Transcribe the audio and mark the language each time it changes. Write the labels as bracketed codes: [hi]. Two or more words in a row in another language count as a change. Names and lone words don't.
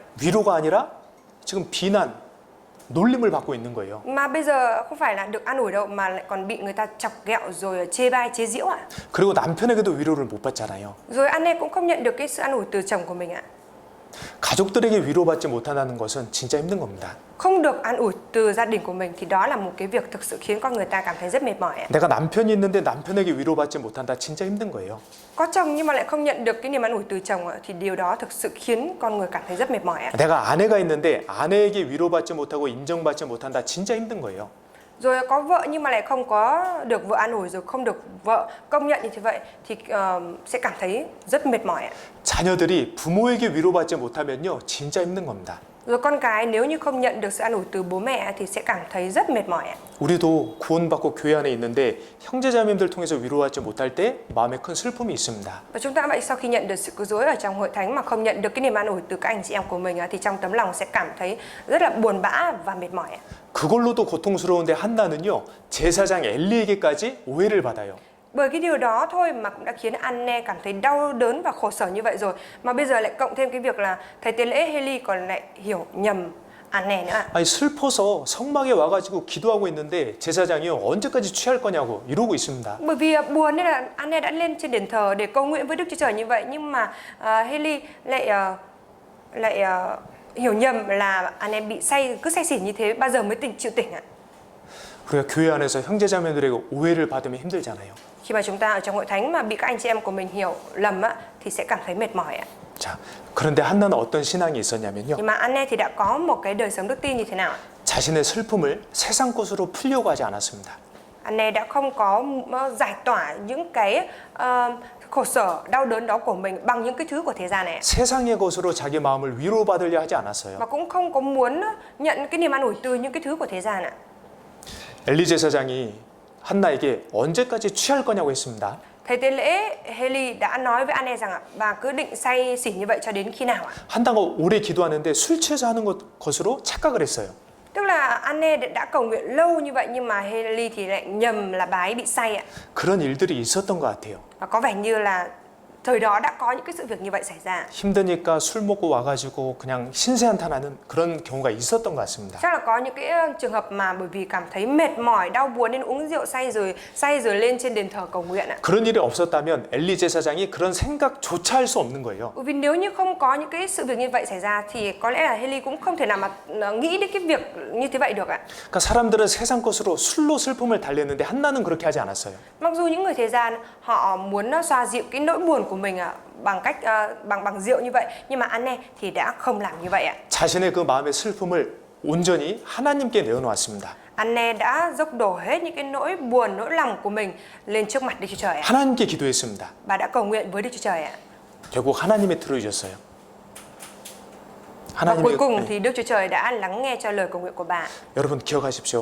[ko] 위로가 아니라 지금 비난, 놀림을 받고 있는 거예요. [vi] Mà bây giờ không phải là được an ủi đâu mà lại còn bị người ta chọc ghẹo rồi chê bai chế giễu ạ. [ko] 그리고 남편에게도 위로를 못 받잖아요. [vi] Rồi Anne cũng không nhận được cái sự an ủi từ chồng của mình ạ. [ko] 가족들에게 위로받지 못한다는 것은 진짜 힘든 겁니다. [vi] Không được an ủi từ gia đình của mình thì đó là một cái việc thực sự khiến con người ta cảm thấy rất mệt mỏi ạ. [ko] 내가 남편이 있는데 남편에게 위로받지 못한다 진짜 힘든 거예요. [vi] Có chồng nhưng mà lại không nhận được cái niềm an ủi từ chồng thì điều đó thực sự khiến con người cảm thấy rất mệt mỏi ạ. [ko] 내가 아내가 있는데 아내에게 위로받지 못하고 인정받지 못한다 진짜 힘든 거예요. [vi] Rồi có vợ nhưng mà lại không có được vợ an ủi rồi không được vợ công nhận như thế vậy thì sẽ cảm thấy rất mệt mỏi ạ. [ko] 자녀들이 부모에게 위로받지 못하면요 진짜 힘든 겁니다. [vi] Rồi con cái nếu như không nhận được sự an ủi từ bố mẹ thì sẽ cảm thấy rất mệt mỏi ạ. [ko] 우리도 구원받고 교회 안에 있는데 형제자매들 통해서 위로받지 못할 때 마음에 큰 슬픔이 있습니다. [vi] Và chúng ta vậy sau khi nhận được sự cứu rỗi ở trong hội thánh mà không nhận được cái niềm an ủi từ các anh chị em của mình thì trong tấm lòng sẽ cảm thấy rất là buồn bã và mệt mỏi ạ. [ko] 그걸로도 고통스러운데 한나는요 제사장 엘리에게까지 오해를 받아요. [vi] Bởi cái điều đó thôi mà cũng đã khiến Anne cảm thấy đau đớn và khổ sở như vậy rồi. Mà bây giờ lại cộng thêm cái việc là thầy tế lễ Heli còn lại hiểu nhầm Anne nữa. [ko] 아니 슬퍼서 성막에 와가지고 기도하고 있는데 제사장이요 언제까지 취할 거냐고 이러고 있습니다. [vi] Bởi vì buồn nên là Anne đã lên trên đền thờ để cầu nguyện với Đức Chúa Trời như vậy nhưng mà Heli lại hiểu nhầm là Anne bị cứ say xỉn như thế bao giờ mới chịu tỉnh ạ. [ko] 우리가 교회 안에서 형제자매들에게 오해를 받으면 힘들잖아요. [vi] Khi mà chúng ta ở trong hội thánh mà bị các anh chị em của mình hiểu lầm thì sẽ cảm thấy mệt mỏi ạ. [ko] 자, 그런데 한나는 어떤 신앙이 있었냐면요. [vi] Nhưng mà Anne thì đã có một cái đời sống đức tin như thế nào ạ? [ko] 자신의 슬픔을 세상 것으로 풀려고 하지 않았습니다. [vi] Anne đã không có giải tỏa những cái khổ sở, đau đớn đó của mình bằng những cái thứ của thế gian này. [ko] 세상의 것으로 자기 마음을 위로받으려 하지 않았어요. [vi] Và cũng không có muốn nhận cái niềm an ủi từ những cái thứ của thế gian ạ. [ko] 엘리 제사장이 한나에게 언제까지 취할 거냐고 했습니다. [vi] Thầy tế lễ Heli đã nói với Anne rằng bà cứ định say xỉn như vậy cho đến khi nào ạ? [ko] 한나가 오래 기도하는데 술 취해서 하는 것으로 착각을 했어요. [vi] Tức là Anne đã cầu nguyện lâu như vậy nhưng mà Heli thì lại nhầm là bà ấy bị say ạ. [ko] 그런 일들이 있었던 것 같아요. [vi] Và có vẻ như là thời đó đã có những cái sự việc như vậy xảy ra. [ko] 힘드니까 술 먹고 와가지고 그냥 신세한탄하는 그런 경우가 있었던 것 같습니다. [vi] Chắc là có những cái trường hợp mà bởi vì cảm thấy mệt mỏi, đau buồn nên uống rượu say rồi lên trên đền thờ cầu nguyện ạ. [ko] 그런 일이 없었다면 엘리 제사장이 그런 생각조차 할 수 없는 거예요. [vi] Bởi vì nếu như không có những cái sự việc như vậy xảy ra thì có lẽ là Heli cũng không thể nào mà nghĩ đến cái việc như thế vậy được ạ. [ko] 그러니까 사람들은 세상 것으로 술로 슬픔을 달래는데 한나는 그렇게 하지 않았어요. [vi] Mặc dù những người thế gian họ muốn xoa dịu cái nỗi buồn của mình bằng cách bằng rượu như vậy, nhưng mà Anne thì đã không làm như vậy ạ. [ko] 자신의 그 마음의 슬픔을 온전히 하나님께 내어놓았습니다. [vi] Anne đã dốc đổ hết những cái nỗi buồn, nỗi lòng của mình lên trước mặt Đức Chúa Trời ạ. [ko] 하나님께 기도했습니다. [vi] Bà đã cầu nguyện với Đức Chúa Trời ạ. [ko] 결국 하나님이 들어주셨어요. [vi] Và cuối cùng [ko] 네. [vi] thì Đức Chúa Trời đã lắng nghe cho lời cầu nguyện của bà. [ko] 여러분 기억하십시오.